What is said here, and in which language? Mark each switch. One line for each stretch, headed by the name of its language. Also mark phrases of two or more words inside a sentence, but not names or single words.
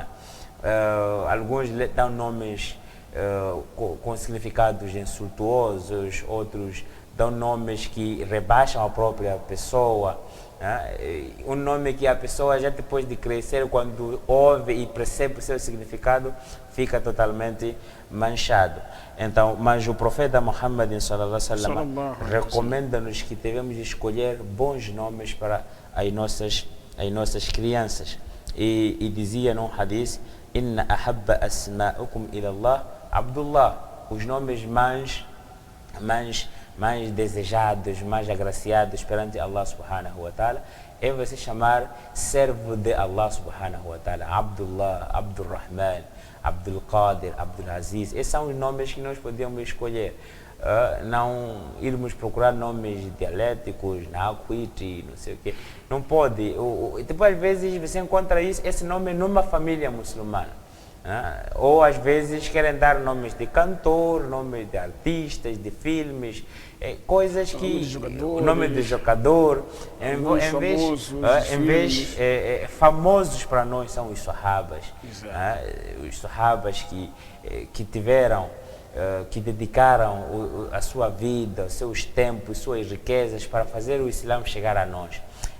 Portuguese: Alguns dão nomes com significados insultuosos, outros dão nomes que rebaixam a própria pessoa. Um nome que a pessoa já depois de crescer, quando ouve e percebe o seu significado, fica totalmente manchado. Então, mas o profeta Muhammad
Arabic: صلى الله عليه وسلم
Portuguese: recomenda-nos que devemos escolher bons nomes para as nossas crianças. E dizia num hadith:
Arabic: إن أحب أسمائكم إلى الله عبد الله.
Portuguese: Os nomes mais desejados, mais agraciados perante Allah
Arabic: سبحانه وتعالى
Portuguese: é você chamar servo de Allah
Arabic: سبحانه وتعالى.
Portuguese: Abdullah, Abdurrahman, Abdul Qadir, Abdul Aziz. Esses são os nomes que nós podemos escolher. Não irmos procurar nomes dialéticos, Naquiti, não sei o quê. Não pode. Depois, às vezes, você encontra esse nome numa família muçulmana. Ou às vezes querem dar nomes de cantor, nomes de artistas, de filmes, coisas que o nome de jogador, em vez famosos para nós são os sahabas, os sahabas que tiveram, que dedicaram a sua vida, os seus tempos, suas riquezas para fazer o Islã chegar a nós.